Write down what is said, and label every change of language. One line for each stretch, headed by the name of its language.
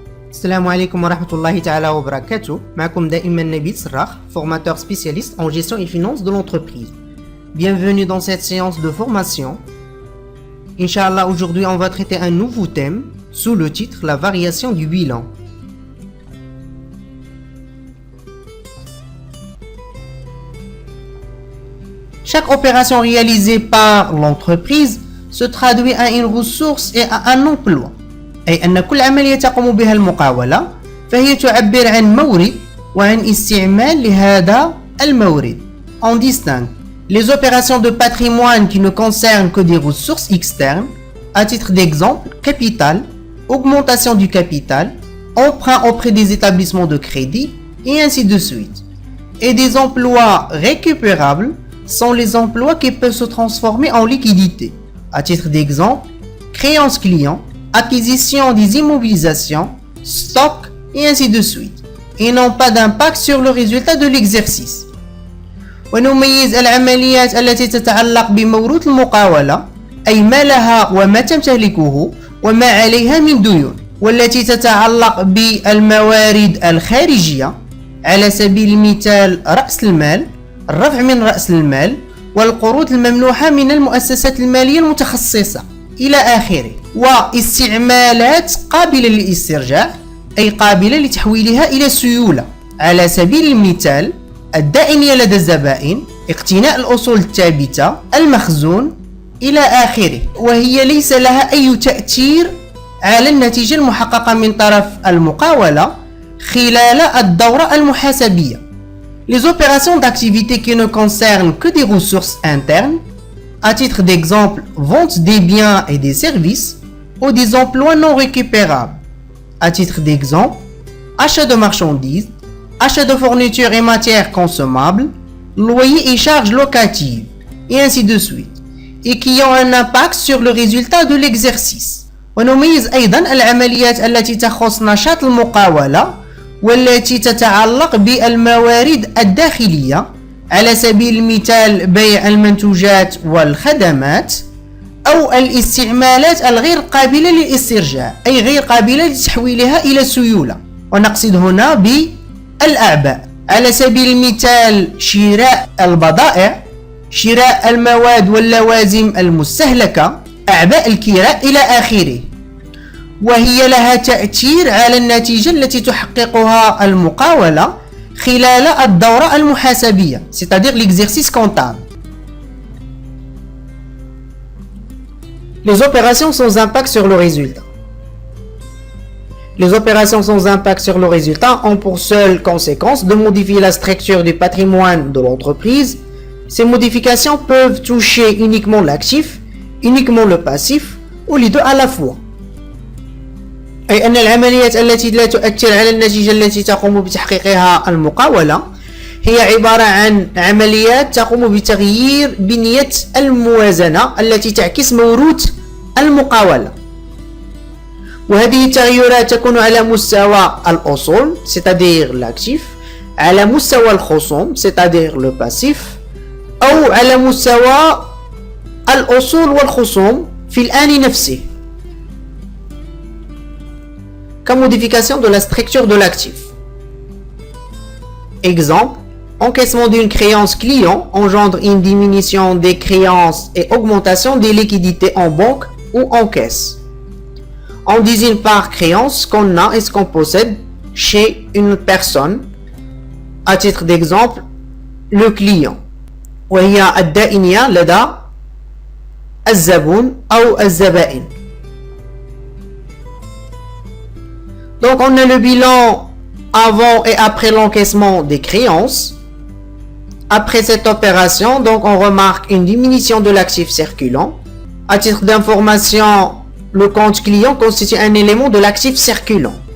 Arabic: السلام عليكم ورحمة الله تعالى وبركاته. معكم دائما
French: نبيل سراخ, formateur spécialiste en gestion et finance de l'entreprise. Bienvenue dans cette séance de formation. Inch'Allah, aujourd'hui on va traiter un nouveau thème sous le titre La variation du bilan. Chaque opération réalisée par l'entreprise se traduit à une ressource et à un emploi.
Arabic: أي أن كل عملية تقوم بها المقاولة فهي تعبر عن مورد وعن استعمال لهذا المورد.
French: On distingue les opérations de patrimoine qui ne concernent que des ressources externes, à titre d'exemple, capital, augmentation du capital, emprunt auprès des établissements de crédit, et ainsi de suite. Et des emplois récupérables sont les emplois qui peuvent se transformer en liquidité, à titre d'exemple, créances clients, acquisition des immobilisations, stock et ainsi de suite, et n'ont pas d'impact sur le résultat de l'exercice.
Arabic: ونميز العمليات التي تتعلق بموروث المقاولة أي ما لها وما تمتلكه وما عليها من ديون، والتي تتعلق بالموارد الخارجية على سبيل المثال رأس المال، الرفع من رأس المال، والقروض الممنوحة من المؤسسات المالية المتخصصة إلى آخره، واستعمالات قابلة للاسترجاع أي قابلة لتحويلها إلى سيولة، على سبيل المثال الدائنية لدى الزبائن، اقتناء الأصول الثابتة، المخزون إلى آخره، وهي ليس لها أي تأثير على النتيجة المحققة من طرف المقاولة خلال الدورة المحاسبية.
French: Les opérations d'activité qui ne concernent que des ressources internes, à titre d'exemple, vente des biens et des services ou des emplois non récupérables. À titre d'exemple, achat de marchandises, achat de fournitures et matières consommables, loyer et charges locatives, et ainsi de suite, et qui ont un impact sur le résultat de l'exercice.
Arabic: ونميز أيضا العمليات التي تخص نشاط المقاولة والتي تتعلق بالموارد الداخلية، على سبيل المثال بيع المنتوجات والخدمات أو الاستعمالات الغير قابلة للاسترجاع أي غير قابلة لتحويلها إلى سيولة، ونقصد هنا بالأعباء، على سبيل المثال شراء البضائع، شراء المواد واللوازم المستهلكة، أعباء الكراء إلى آخره، وهي لها تأثير على النتيجة التي تحققها المقاولة خلال الدورة المحاسبية,
French: c'est-à-dire l'exercice comptable. Les opérations sans impact sur le résultat. Les opérations sans impact sur le résultat ont pour seule conséquence de modifier la structure du patrimoine de l'entreprise. Ces modifications peuvent toucher uniquement l'actif, uniquement le passif, ou les deux à la fois.
Arabic: أي أن العمليات التي لا تؤثر على النتيجة التي تقوم بتحقيقها المقاولة هي عبارة عن عمليات تقوم بتغيير بنية الموازنة التي تعكس موروث المقاولة، وهذه التغيرات تكون على مستوى الأصول
French: c'est-à-dire l'actif،
Arabic: على مستوى الخصوم
French: c'est-à-dire le passif،
Arabic: أو على مستوى الأصول والخصوم في الآن نفسه.
French: Comme modification de la structure de l'actif. Exemple, encaissement d'une créance client engendre une diminution des créances et augmentation des liquidités en banque ou en caisse. On désigne par créance ce qu'on a et ce qu'on possède chez une personne. À titre d'exemple, le client.
Arabic: وهي الدائنية لدى الزبون أو الزبائن.
French: Donc on a le bilan avant et après l'encaissement des créances. Après cette opération, donc on remarque une diminution de l'actif circulant. À titre d'information, le compte client constitue un élément de l'actif circulant.